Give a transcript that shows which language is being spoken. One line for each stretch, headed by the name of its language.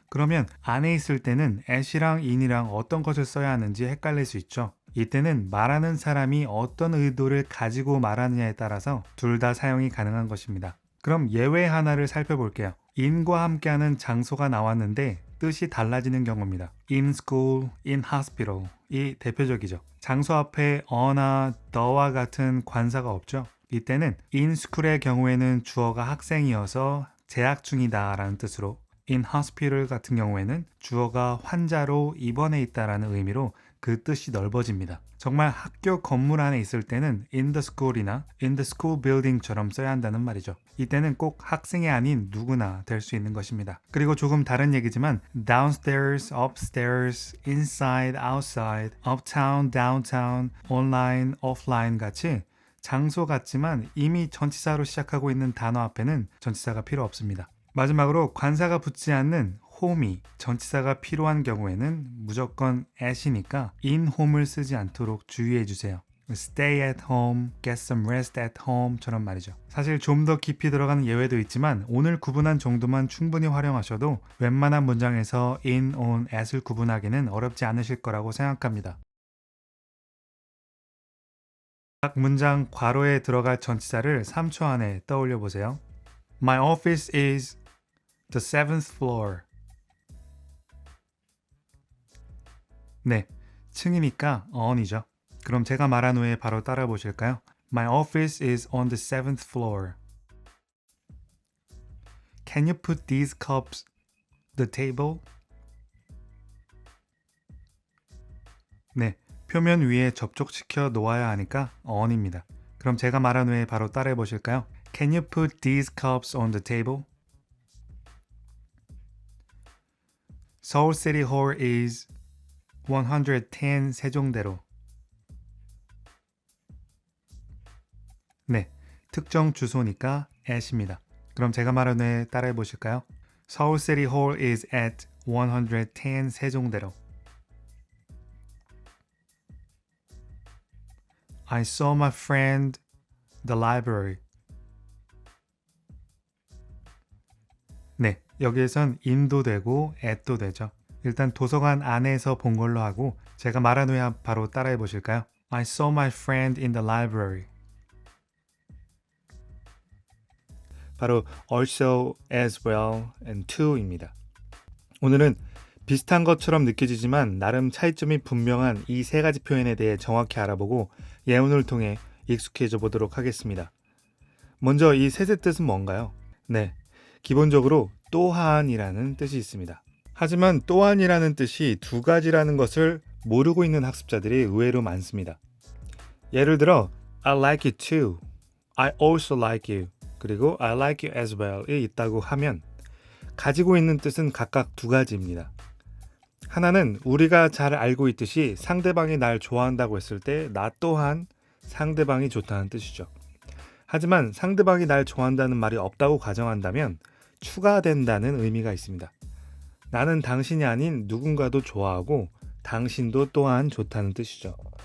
Korean: 그러면 안에 있을 때는 at이랑 in이랑 어떤 것을 써야 하는지 헷갈릴 수 있죠. 이때는 말하는 사람이 어떤 의도를 가지고 말하느냐에 따라서 둘 다 사용이 가능한 것입니다. 그럼 예외 하나를 살펴볼게요. in과 함께하는 장소가 나왔는데 뜻이 달라지는 경우입니다.
English: in school, in hospital
Korean: 이 대표적이죠. 장소 앞에 어나 the와 같은 관사가 없죠. 이때는 in school의 경우에는 주어가 학생이어서 재학 중이다 라는 뜻으로 in hospital 같은 경우에는 주어가 환자로 입원해 있다라는 의미로 그 뜻이 넓어집니다. 정말 학교 건물 안에 있을 때는
English: in the school
Korean: 이나
English: in the school building
Korean: 처럼 써야 한다는 말이죠. 이때는 꼭 학생이 아닌 누구나 될 수 있는 것입니다. 그리고 조금 다른 얘기지만 downstairs, upstairs, inside, outside, uptown, downtown, online, offline 같이 장소 같지만 이미 전치사로 시작하고 있는 단어 앞에는 전치사가 필요 없습니다. 마지막으로 관사가 붙지 않는 home이 전치사가 필요한 경우에는 무조건 at이니까 in home을 쓰지 않도록 주의해 주세요.
English: stay at home, get some rest at home
Korean: 처럼 말이죠. 사실 좀 더 깊이 들어가는 예외도 있지만 오늘 구분한 정도만 충분히 활용하셔도 웬만한 문장에서 in, on, at을 구분하기는 어렵지 않으실 거라고 생각합니다. 각 문장 괄호에 들어갈 전치사를 3초 안에 떠올려 보세요.
English: My office is the 7th floor.
Korean: 네, 층이니까 on이죠. 그럼 제가 말한 후에 바로 따라 보실까요?
English: My office is on the 7th floor. Can you put these cups the table?
Korean: 네, 표면 위에 접촉시켜 놓아야 하니까 on입니다. 그럼 제가 말한 후에 바로 따라해 보실까요?
English: Can you put these cups on the table? Seoul City Hall is 110 세종대로.
Korean: 네, 특정 주소니까 at입니다. 그럼 제가 말한 후에 따라해 보실까요?
English: Seoul City Hall is at 110 세종대로. I saw my friend the library.
Korean: 네, 여기에선 in도 되고 at도 되죠. 일단 도서관 안에서 본 걸로 하고 제가 말한 후에 바로 따라해 보실까요?
English: I saw my friend in the library.
Korean: 바로 also, as well, and to입니다. 오늘은 비슷한 것처럼 느껴지지만 나름 차이점이 분명한 이 세 가지 표현에 대해 정확히 알아보고 예문을 통해 익숙해져 보도록 하겠습니다. 먼저 이 셋의 뜻은 뭔가요? 네, 기본적으로 또한이라는 뜻이 있습니다. 하지만 또한이라는 뜻이 두 가지라는 것을 모르고 있는 학습자들이 의외로 많습니다.
English: 예를 들어 I like you too, I also like you, 그리고 I like you as well
Korean: 이 있다고 하면 가지고 있는 뜻은 각각 두 가지입니다. 하나는 우리가 잘 알고 있듯이 상대방이 날 좋아한다고 했을 때 나 또한 상대방이 좋다는 뜻이죠. 하지만 상대방이 날 좋아한다는 말이 없다고 가정한다면 추가된다는 의미가 있습니다. 나는 당신이 아닌 누군가도 좋아하고 당신도 또한 좋다는 뜻이죠.